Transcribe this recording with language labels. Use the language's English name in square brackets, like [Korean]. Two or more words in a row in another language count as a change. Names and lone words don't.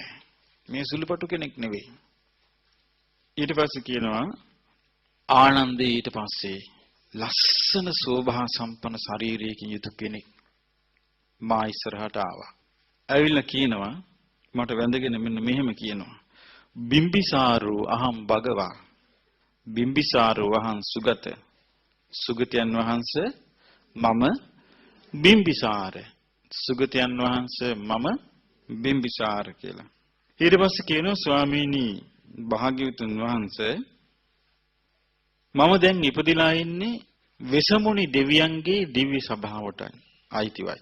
[Sinhala] මේ සුළුපටු කෙනෙක් නෙවෙයි. ඊට පස්සේ කියනවා ආනන්දේ ඊට පස්සේ ලස්සන සෝභා සම්පන්න ශරීරයකින් යුතු කෙනෙක් මා ඉස්සරහට ආවා. ඇවිල්ලා කියනවා මට වැඳගෙන මෙන්න මෙහෙම කියනවා. [Pali] බිම්බිසාරෝ අහම් භගවා. බිම්බිසාරෝ අහං සුගත. [Sinhala] සුගතයන් වහන්සේ මම බිම්බිසාර. සුගතයන් වහන්සේ මම බිම්බිසාර කියලා. ඊට පස්සේ කියනවා ස්වාමීනි භාග්‍යවතුන් වහන්සේ මම දැන් ඉපදිලා ඉන්නේ වෙසමුණි දෙවියන්ගේ දිව්‍ය සභාවට අයිතිවයි.